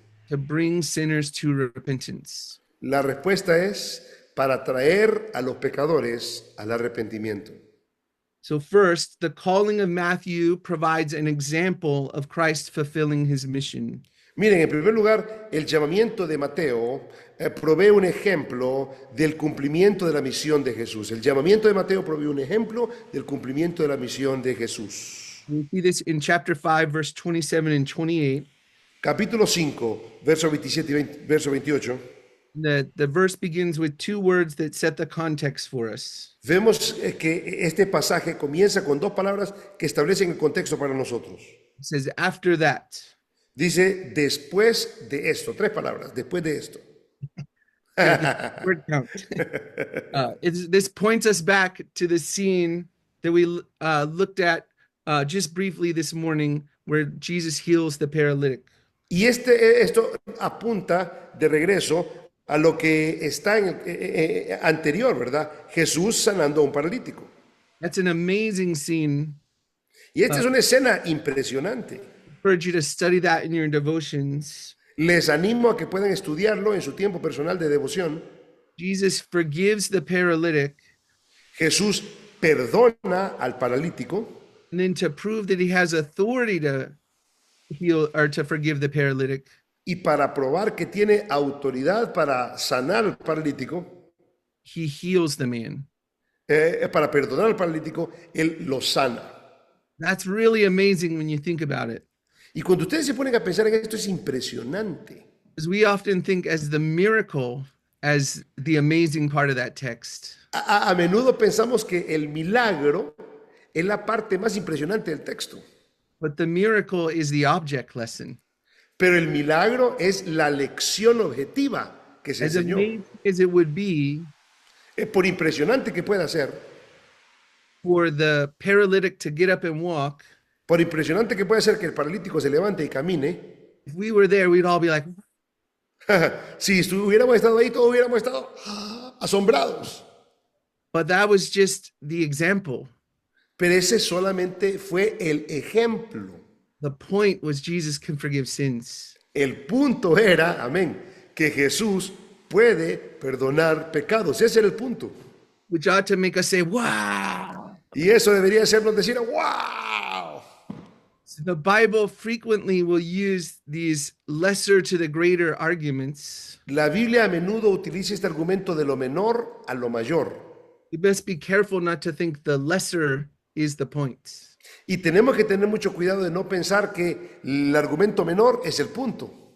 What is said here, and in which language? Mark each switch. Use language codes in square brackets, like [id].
[en] to bring sinners to repentance. [es] La respuesta es para traer a los pecadores al arrepentimiento. [en] So first, the calling of Matthew provides an example of Christ fulfilling his mission. [es] Miren, en primer lugar, el llamamiento de Mateo provee un ejemplo del cumplimiento de la misión de Jesús. El llamamiento de Mateo provee un ejemplo del cumplimiento de la misión de Jesús. [en] We see this in chapter 5, verse 27 and 28. [es] Capítulo 5, verso 27 y verso 28. [en] The verse begins with two words that set the context for us. [es] Vemos que este pasaje comienza con dos palabras que establecen el contexto para nosotros. [en] It says, after that. [es] Dice, después de esto. Tres palabras, después de esto. [en] Word count. This points us back to the scene that we looked at just briefly this morning, where Jesus heals the paralytic. [es] Y esto apunta de regreso a lo que está en anterior, ¿verdad? Jesús sanando a un paralítico. [en] That's an amazing scene. [es] Y esta es una escena impresionante. [en] I encourage you to study that in your devotions. [es] Les animo a que puedan estudiarlo en su tiempo personal de devoción. [en] Jesus forgives the paralytic. [es] Jesús perdona al paralítico. [en] And then to prove that he has authority to heal or to forgive the paralytic, [es] Y para probar que tiene autoridad para sanar al paralítico, [en] he heals the man. [es] para perdonar al paralítico, él lo sana. [en] That's really amazing when you think about it. [es] Y cuando ustedes se ponen a pensar en esto, es impresionante. [en] Because we often think as the miracle as the amazing part of that text. [es] A menudo pensamos que el milagro es la parte más impresionante del texto. [en] But the miracle is the object lesson. [es] Pero el milagro es la lección objetiva que se [en] As [es] enseñó. [en] amazing as it would be [es] Por impresionante que pueda ser, [en] for the paralytic to get up and walk, [es] por impresionante que pueda ser que el paralítico se levante y camine, [en] if we were there, we'd all be like, [es] si hubiéramos estado ahí, todos hubiéramos estado asombrados. [en] but that was just the example. [es] Pero ese solamente fue el ejemplo. [en] The point was Jesus can forgive sins. [es] El punto era, amén, que Jesús puede perdonar pecados. Ese era el punto. [en] Which ought to make us say, wow. [es] Y eso debería hacernos decir, wow. [en] So the Bible frequently will use these lesser to the greater arguments. [es] La Biblia a menudo utiliza este argumento de lo menor a lo mayor. [en] You best be careful not to think the lesser is the point. [es] Y tenemos que tener mucho cuidado de no pensar que el argumento menor es el punto.